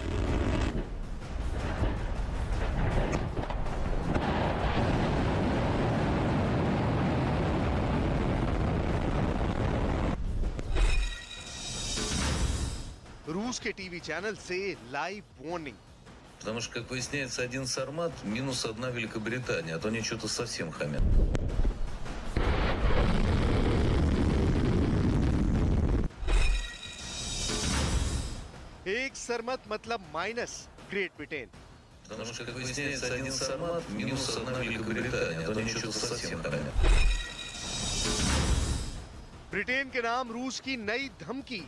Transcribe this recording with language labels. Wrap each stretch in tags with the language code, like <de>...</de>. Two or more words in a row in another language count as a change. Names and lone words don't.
<hi>रूस के टीवी चैनल से</hi> <en>live warning.</en> <ru>Потому что, как выясняется, один Сармат минус одна Великобритания, а то они что-то совсем хамят.</ru> <hi>एक सरमत मतलब माइनस ग्रेट ब्रिटेन।</hi> <ru>Потому что, как выясняется, один Сармат минус одна Великобритания, а то они что-то совсем хамят.</ru> <hi>ब्रिटेन के नाम रूस की नई धमकी।</hi>